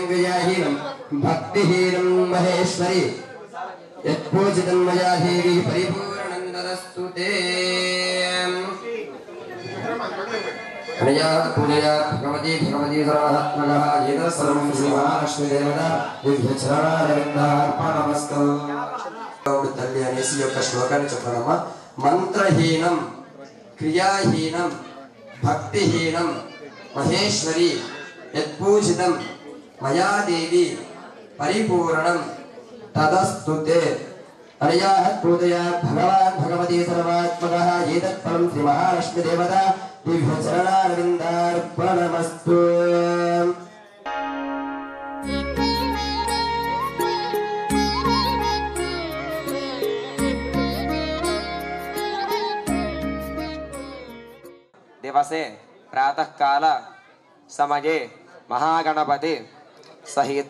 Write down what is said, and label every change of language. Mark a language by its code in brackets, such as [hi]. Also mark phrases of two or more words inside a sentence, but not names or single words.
[sa] क्रियाहीनं भक्तिहीनं महेश्वरी यत्पूजितं मया देवी परिपूर्णं ददस्तु ते अनया पूजया भगवती सर्वात्मकः येन सर्वं श्रीमहालक्ष्मीदेवता दिव्यचरणारविन्दार्पणमस्तु तल्ली [te] అనేసి యొక్క శ్లోకాన్ని చెప్పడమా [sa] मन्त्रहीनं क्रियाहीनं भक्तिहीनं महेश्वरि यत्पूजितं मया देवि परिपूर्णं तदस्तु ते अनया पूजया भगवान् भगवती सर्वात्मकः एतत् फलं श्री महालक्ष्मी देवता दिव्यचरणारविन्दार्पणमस्तु दिवसे प्रातः काल समये महागणपति सहित